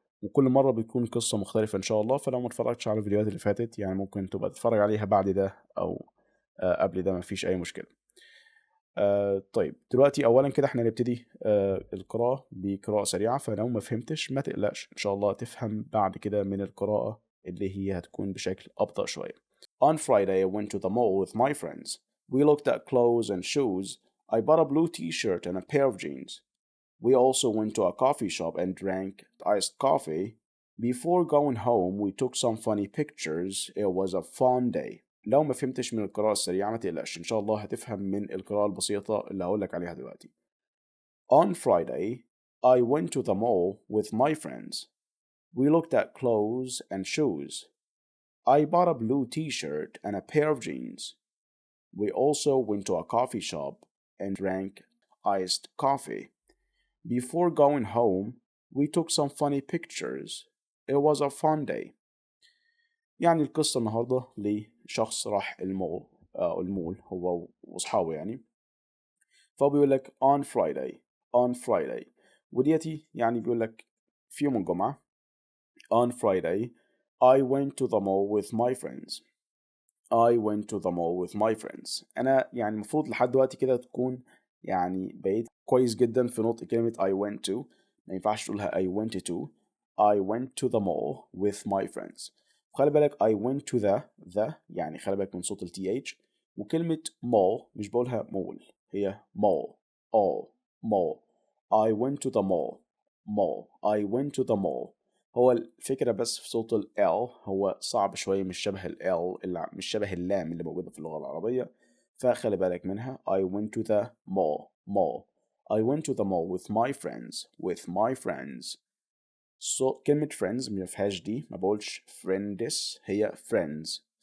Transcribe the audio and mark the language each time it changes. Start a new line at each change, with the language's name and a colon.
Arabic: وكل مرة بتكون قصة مختلفة إن شاء الله. فلو ما اتفرجتش على الفيديوهات اللي فاتت يعني ممكن تبقى تتفرج عليها بعد ده أو قبل ده، مفيش أي مشكلة. طيب دلوقتي أولا كده احنا نبتدي القراءة بقراءة سريعة، فلو ما فهمتش ما تقلقش إن شاء الله تفهم بعد كده من القراءة اللي هي هتكون بشكل أبطأ شوية.
English: On Friday I went to the mall with my friends. We looked at clothes and shoes. I bought a blue t-shirt and a pair of jeans. We also went to a coffee shop and drank iced coffee. Before going home, we took some funny pictures. It was a fun day.
Arabic: لو ما فهمتش من القراءة السريعة ما تقلقش إن شاء الله هتفهم من القراءة البسيطة اللي هقولك عليها دلوقتي.
English: On Friday, I went to the mall with my friends. We looked at clothes and shoes. I bought a blue t-shirt and a pair of jeans. We also went to a coffee shop and drank iced coffee. Before going home, we took some funny pictures. It was a fun day.
Arabic: يعني القصة النهاردة لشخص راح المول هو وأصحابه يعني. فبيقول لك
English: on Friday
Arabic: وديتي يعني بيقول لك في يوم الجمعة.
English: On Friday I went to the mall with my friends. I went to the mall with my friends.
Arabic: أنا يعني المفروض لحد دلوقتي كده تكون يعني بقيت كويس جدا في نطق كلمة
English: I went to.
Arabic: ما ينفعش تقولها
English: I went to. I went to the mall with my friends.
Arabic: وخلي بالك
English: I went to the
Arabic: يعني خلي بالك من صوت ال TH. وكلمة mall مش بقولها مول، هي mall.
English: mall. I went to the mall. I went to the mall.
Arabic: هو الفكرة بس في صوت ال L هو صعب شوية، مش شبه ال L مش شبه اللام اللي موجودة في اللغة العربية، فخلي بالك منها.
English: I went to the mall. I went to the mall with my friends.
Arabic: كلمة friends ما فيهاش دي، ما بقولش friends، هي friends.